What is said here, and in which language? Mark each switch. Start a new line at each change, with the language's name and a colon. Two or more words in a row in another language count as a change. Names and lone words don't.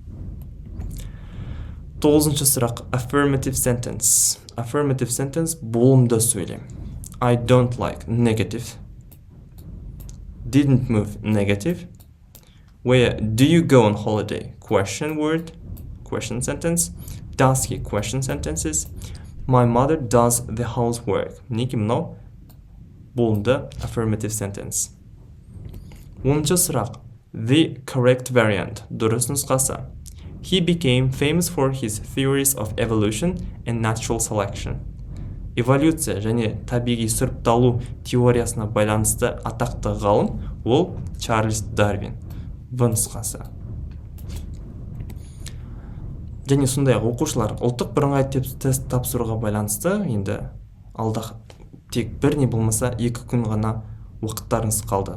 Kazakh: Тоғызыншы сұрақ.
English: Affirmative sentence. Affirmative sentence
Kazakh: болымды сөйлем.
English: I don't like negative. Didn't move negative. Where do you go on holiday? Question word, question sentence. Does he question sentences? My mother does the housework.
Kazakh: Мінеки мынау болымды
English: affirmative sentence.
Kazakh: 10-шы сұрақ.
English: The correct variant.
Kazakh: Дұрыс нұсқасы.
English: He became famous for his theories of evolution and natural selection.
Kazakh: Эволюция және табиғи сұрыпталу теориясына байланысты атақты ғалым ол Чарльз Дарвин. В нұсқасы. Және сондай оқушылар ұлттық бірыңғай тест тапсыруға байланысты енді алда тек бір не болмаса 2 күн ғана уақыттарыңыз қалды.